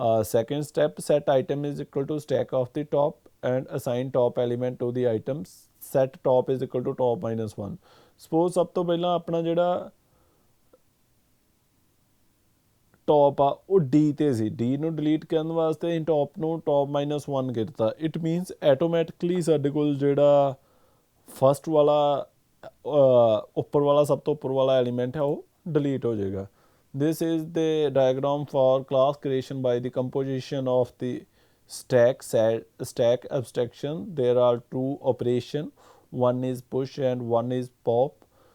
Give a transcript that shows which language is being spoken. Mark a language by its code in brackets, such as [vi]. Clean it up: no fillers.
[en] Second step, set item is equal to stack of the top and assign top element to the items। set top is equal to top minus 1। suppose [hi] सब तो पहला अपना [pa] ਜਿਹੜਾ top ਆ ਉਹ D ਤੇ ਸੀ। D ਨੂੰ delete ਕਰਨ ਵਾਸਤੇ ਅਸੀਂ top ਨੂੰ top minus 1 ਕੀਤਾ। [en] it means automatically [pa] ਸਾਡੇ ਕੋਲ ਜਿਹੜਾ first ਵਾਲਾ ਉੱਪਰ ਵਾਲਾ ਸਭ ਤੋਂ ਉੱਪਰ ਵਾਲਾ ਐਲੀਮੈਂਟ ਹੈ ਉਹ ਡਿਲੀਟ ਹੋ ਜਾਏਗਾ। [en] this is the diagram for class creation by the composition of the stack abstraction। there are two operation, one is push and one is pop।